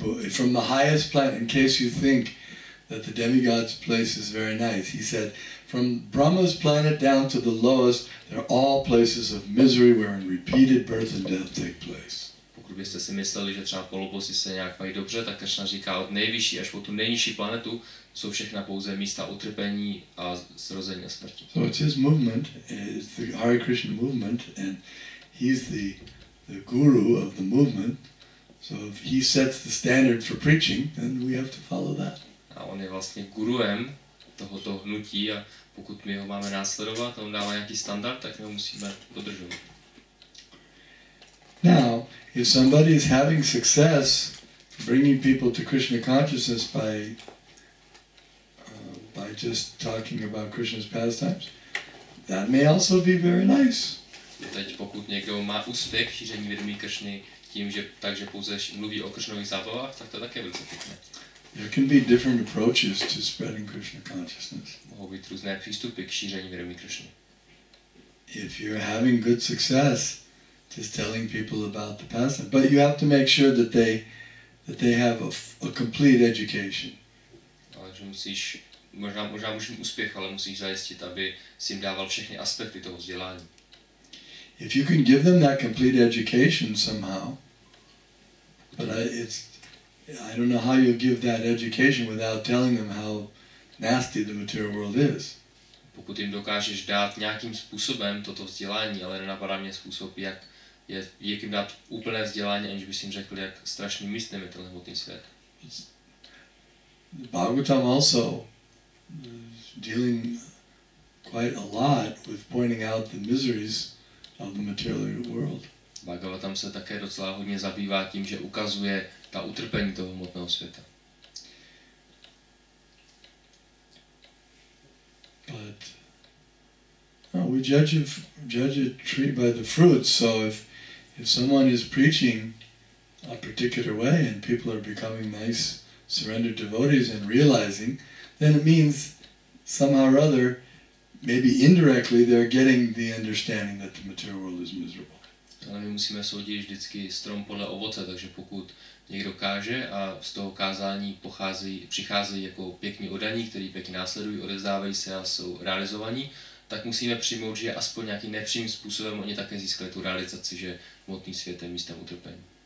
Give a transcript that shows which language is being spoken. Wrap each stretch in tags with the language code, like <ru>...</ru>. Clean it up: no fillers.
<en>From the highest planet, in case you think that the demigod's place is very nice, he said, from Brahma's planet down to the lowest, they're all places of misery wherein repeated birth and death take place.</en> <cs>Pokud byste si mysleli, že třeba polobosi se nějak mají dobře, tak Krishna říká, od nejvyšší až po tu nejnižší planetu jsou všechna pouze místa utrpení a zrození a smrti.</cs> <en>So it's his movement, it's the Hare Krishna movement, and he's the guru of the movement. So if he sets the standard for preaching, then we have to follow that.</en> <cs>A on je vlastně guruem tohoto hnutí a pokud my ho máme následovat a on dává nějaký standard, tak my ho musíme dodržovat.</cs> <en>Now, if somebody is having success bringing people to Krishna consciousness by just talking about Krishna's pastimes, that may also be very nice.</en> <cs>Teď pokud někdo má úspěch šíření vědomí Krishny tím, že takže pouze mluví o Krishnových zábavách, tak to také velice pěkné.</cs> <en>There can be different approaches to spreading Krishna consciousness.</en> <cs>Mohou být různé přístupy k šíření vědomí Krishny.</cs> <en>If you're having good success, just telling people about the pastime, but you have to make sure that they have a complete education.</en> <cs>Ale že musíš, možná můžeš mít úspěch, ale musíš zajistit, aby si jim dával všechny aspekty toho vzdělání.</cs> <en>If you can give them that complete education somehow, but I don't know how you'll give that education without telling them how nasty the material world is.</en> <cs>Pokud jim dokážeš dát nějakým způsobem toto vzdělání, ale nenapadá mě způsob, jak jim dát úplné vzdělání, aniž bys jim řekl, jak strašným místem je ten hmotný svět.</cs> <en>Bhagavatam also dealing quite a lot with pointing out the miseries of the material world.</en> <cs>Bhagavatam se také docela hodně zabývá tím, že ukazuje ta utrpení toho hmotného světa.</cs> <en>But we judge a tree by the fruits. So if someone is preaching a particular way and people are becoming nice, surrendered devotees and realizing, then it means somehow or other, maybe indirectly, they're getting the understanding that the material world is miserable.</en> <cs>Ale my musíme soudit vždycky strom podle ovoce, takže pokud někdo káže a z toho kázání přicházejí jako pěkní oddaní, kteří pěkně následují, odevzdávají se a jsou realizovaní, tak musíme přijmout, že aspoň nějakým nepřímým způsobem oni také získali tu realizaci, že hmotný svět je místem utrpení.</cs>